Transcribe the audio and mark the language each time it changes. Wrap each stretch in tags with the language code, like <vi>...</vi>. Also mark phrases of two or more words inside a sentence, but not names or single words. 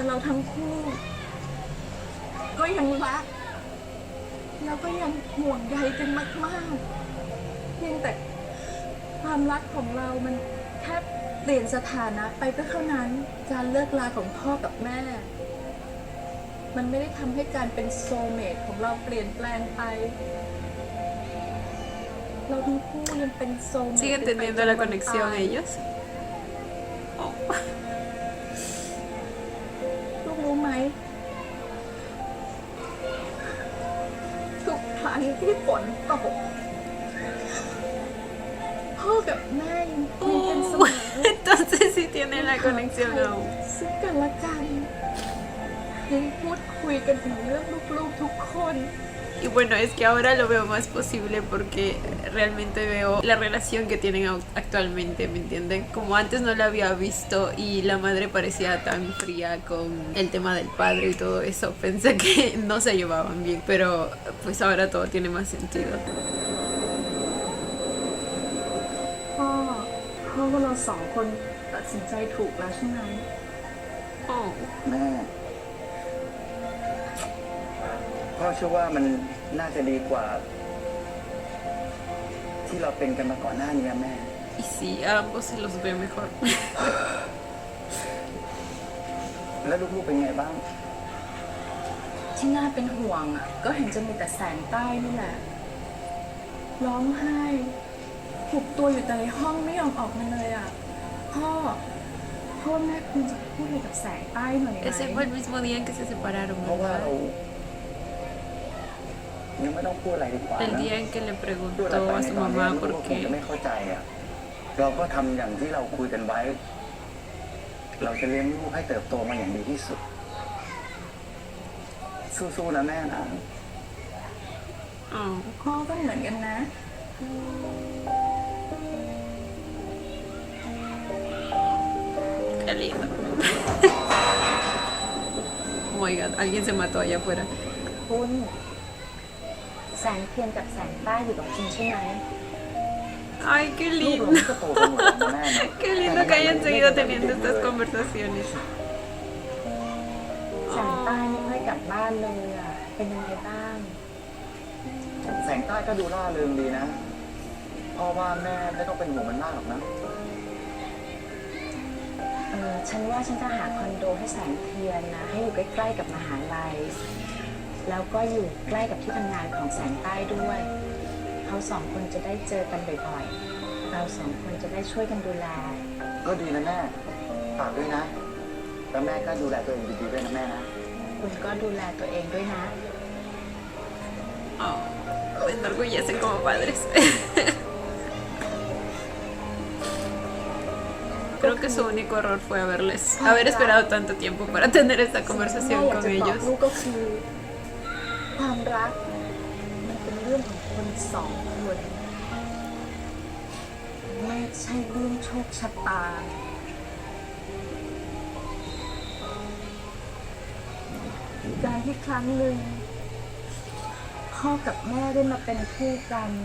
<th>เราทั้งคู่ ก็ยังรักแล้วก็ยังห่วงใยกันมากๆเพียงแต่ความรักของเรามันแค่เปลี่ยนสถานะไปก็เท่านั้นการเลิกลาของพ่อกับแม่ มันไม่ได้ทำให้การเป็นโซลเมทของเราเปลี่ยนแปลงไป เราทั้งคู่ยังเป็นโซลเมท</th> <es>¿Siguen teniendo la conexión ellos? Oh.</es> <th>ลูกรู้ไหมทุกครั้งที่ฝนตกพ่อกับแม่ยังคุยกันเสม Oh. อ</th> <es>Entonces sí tienen la conexión aún.</es> <th>ซึ่งกันและกันยังพูดคุยกันถึงเรื่องลูกๆทุกคน</th> <es>Y bueno, es que ahora lo veo más posible porque realmente veo la relación que tienen actualmente, ¿me entienden? Como antes no la había visto y la madre parecía tan fría con el tema del padre y todo eso, pensé que no se llevaban bien, pero pues ahora todo tiene más sentido.</es> <th>พ่อว่าเราสองคนตัดสินใจถูกแล้วใช่ไหม Oh. แม่ พ่อเชื่อว่ามันน่าจะดีกว่า ที่เราเป็นกันมาก่อนหน้านี้แม่</th> <es>Y sí, a ambos se los ve mejor.</es> <th>แล้วลูกๆเป็นไงบ้าง ที่น่าเป็นห่วงอ่ะก็เห็นจะมีแต่แสงใต้นี่แหละ ร้องไห้หุบตัวอยู่แต่ในห้องไม่ยอมออกมาเลยอ่ะ พ่อแม่คุณจะพูดอะไรกับแสงใต้หน่อยไหม</th> <es>Ese fue el mismo día en que se separaron,</es> <th>เพราะว่า</th> <es>¿verdad?</es> <th>เรายังไม่ต้องพูดอะไรดีกว่า</th> <es>El</es> <th>นะ</th> <es>día en que le</es> <th>พูดอะไร</th> <es>preguntó</es> <th>ไป</th> <es>a</es> <th>ใน</th> <es>su</es> <th>ตอนนี้</th> <es>mamá</es> <th>ลูก</th> <es>por</es> <th>ก็คงจะ</th> <es>qué</es> <th>ไม่เข้าใจอ่ะ เราก็ทำอย่างที่เราคุยกันไว้ เราจะเลี้ยงลูกให้เติบโตมาอย่างดีที่สุด สู้ๆนะแม่นะ Oh. พ่อก็เหมือนกันนะ</th> <es>Qué lindo.</es> <en>Oh my god,</en> <es>alguien se mató allá afuera.</es> <th>คุณแสงเทียนกับแสงใต้อยู่กับคุณใช่ไหม</th> <es>Ay, qué</es> <th>ลูกเรา</th> <es>lindo.</es> <th>ก็โตกันหมดแล้วนะแม่นะ</th> <es>Qué lindo que hayan seguido teniendo estas conversaciones.</es> <th>แสงใต้ไม่ค่อยกลับบ้านเลยอ่ะ เป็นยังไงบ้าง แสงใต้ก็ดูร่าเริงดีนะพ่อว่าแม่ไม่ต้องเป็นห่วงมันมากหรอกนะ ฉันว่าฉันจะหาคอนโดให้แสงเทียนนะ ให้อยู่ใกล้ๆกับมหาลัย แล้วก็อยู่ใกล้กับที่ทำงานของแสงใต้ด้วย เขาสองคนจะได้เจอกันบ่อยๆ เราสองคนจะได้ช่วยกันดูแล ก็ดีนะแม่ ฝากด้วยนะ แล้วแม่ก็ดูแลตัวเองดีๆด้วยนะแม่นะ คุณก็ดูแลตัวเองด้วยนะ</th> <es>Oh, me enorgullecen como padres. Creo que su único error fue haber esperado tanto tiempo para tener esta</es> <th>สิ่งที่</th> <es>conversación</es> <th>แม่อยาก</th> <es>con</es> <th>จะบอก</th> <es>ellos.</es> <th>ลูกก็คือ ความรัก มันเป็นเรื่องของคนสองคน ไม่ใช่เรื่องโชคชะตา การที่ครั้งหนึ่งพ่อกับแม่ได้มาเป็นคู่กัน</th>